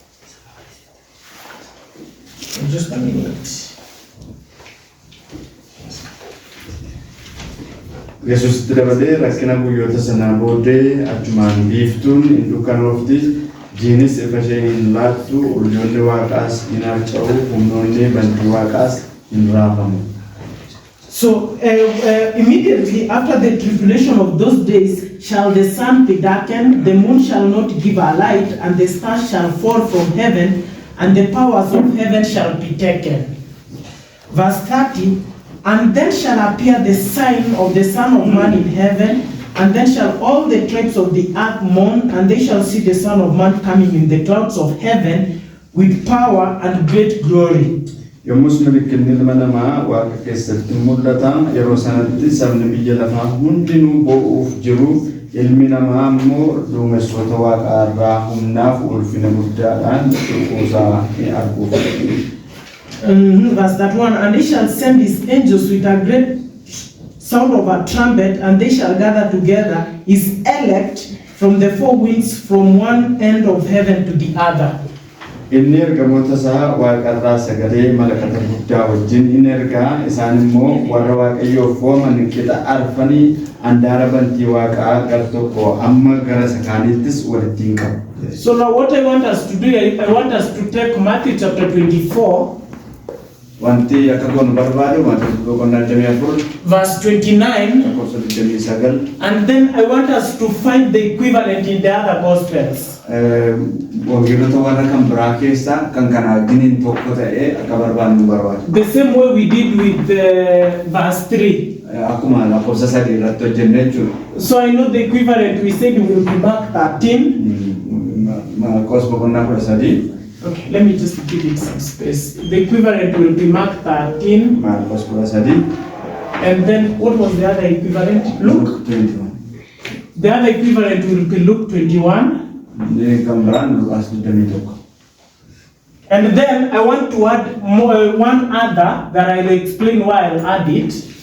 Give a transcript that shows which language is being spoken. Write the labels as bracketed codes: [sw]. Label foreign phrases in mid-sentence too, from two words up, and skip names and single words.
[en] Just a minute. [om] Yesus dabalee rakkina guyyoota sanaa booddee achumaan biiftuun hin dukkanoofti jiinis ifa ishee hin laattu urjoonni waaqaas hin harca'u humnoonni bantii waaqaas hin raafamu. [en] So immediately after the tribulation of those days shall the sun be darkened, the moon shall not give a light, and the stars shall fall from heaven, and the powers of heaven shall be taken. Verse 30, and then shall appear the sign of the Son of Man in heaven, and then shall all the tribes of the earth mourn, and they shall see the Son of Man coming in the clouds of heaven with power and great glory. [om] Yommus milikinni ilma namaa waaqa keessatti mul'ata yeroo sanatti sabni biyya lafaa hundinuu boo'uuf jiru ilmi namaa immoo duumessoota waaqaa irraa humnaaf ulfina guddaadhaan dhufuusaa ni arguuf. [en] Verse that one, and he shall send his angels with a great sound of a trumpet, and they shall gather together his elect from the four winds, from one end of heaven to the other. [om] Inni ergamoota isaa waaqarraa sagalee malakata guddaa wajjin in ergaa isaan immoo warra waaqayyoof waaman qixa arfanii handaara bantii waaqaa gar tokko amma gara sakaaniittis walitti hin qabu. [en] So now what I want us to do, I want us to take Matthew chapter 24. [om] Wanti akka goonu barbaadu Maatiyoos boqonnaa 24 [en] verse 29, [om] lakkoofsa 29 [en] and then I want us to find the equivalent in the other gospels. [om] wangeelota warra kan biraa keessaa kan kana wajjiniin tokko ta'ee akka barbaadnu barbaadu. [en] The same way we did with verse 3. [om] Akkuma lakkoofsa 3 irratti hojjenne jechuudha. [en] So I know the equivalent we said will be Mark 13. [om] Maarqos boqonnaa 13. [en] Okay, let me just give it some space. The equivalent will be Mark 13. [om] Maarqos 13. [en] And then what was the other equivalent? Luke 21. The other equivalent will be Luke 21. And then I want to add more, one other that I will explain why I'll add it.